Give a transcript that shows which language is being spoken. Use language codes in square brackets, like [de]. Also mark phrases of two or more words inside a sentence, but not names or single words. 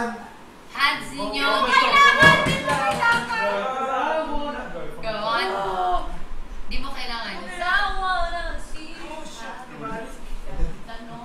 [tl] Hands ninyo. [en] Go on. [tl] Di mo kailangan.